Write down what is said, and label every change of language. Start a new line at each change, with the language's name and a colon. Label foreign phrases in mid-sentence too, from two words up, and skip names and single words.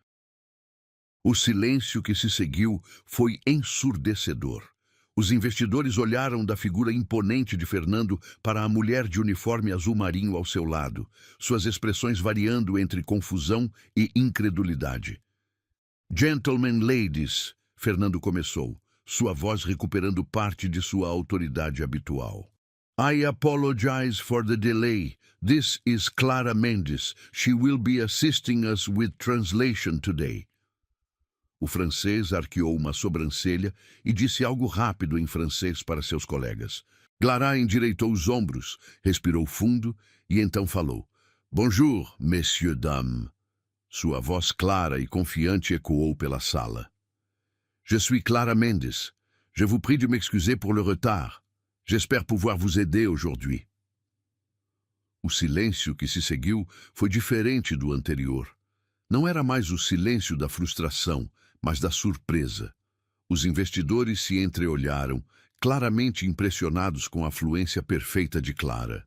Portuguese: O silêncio que se seguiu foi ensurdecedor. Os investidores olharam da figura imponente de Fernando para a mulher de uniforme azul marinho ao seu lado, suas expressões variando entre confusão e incredulidade.
English: Gentlemen, ladies,
Portuguese: Fernando começou, sua voz recuperando parte de sua autoridade habitual.
English: I apologize for the delay. This is Clara Mendes. She will be assisting us with translation today.
Portuguese: O francês arqueou uma sobrancelha e disse algo rápido em francês para seus colegas. Clara endireitou os ombros, respirou fundo e então falou.
French: Bonjour, messieurs, dames.
Portuguese: Sua voz clara e confiante ecoou pela sala.
French: Je suis Clara Mendes. Je vous prie de m'excuser pour le retard. J'espère pouvoir vous aider aujourd'hui.
Portuguese: O silêncio que se seguiu foi diferente do anterior. Não era mais o silêncio da frustração, mas da surpresa. Os investidores se entreolharam, claramente impressionados com a fluência perfeita de Clara.